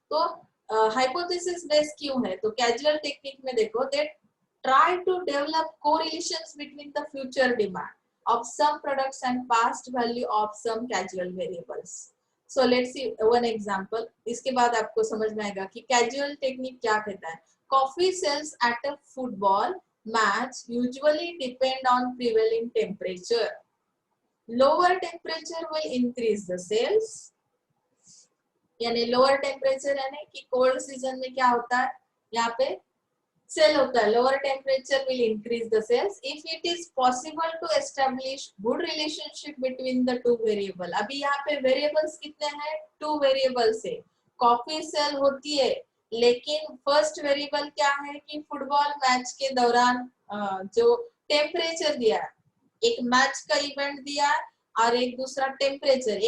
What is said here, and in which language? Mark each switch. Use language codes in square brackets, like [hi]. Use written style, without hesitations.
[hi] तो hypothesis based क्यों है, तो कैजुअल टेक्निक में देखो [en] They try to develop correlations between the future demand of some products and past value of some casual variables. So let's see one example. [hi] इसके बाद आपको समझ में आएगा कि casual technique क्या कहता है। [en] Coffee sales at a football match usually depend on prevailing temperature. Lower temperature will increase the sales. [hi] यानी lower temperature यानी कि cold season में क्या होता है, यहाँ पे सेल होता है। [en] Lower temperature will increase the sales if it is possible to establish good relationship between the two variable. [hi] अभी यहाँ पे वेरिएबल्स कितने हैं, टू वेरिएबल्स है। कॉफी सेल होती है, लेकिन फर्स्ट वेरिएबल क्या है कि फुटबॉल मैच के दौरान जो टेम्परेचर दिया है, एक मैच का इवेंट दिया है और एक दूसरा टेम्परेचर।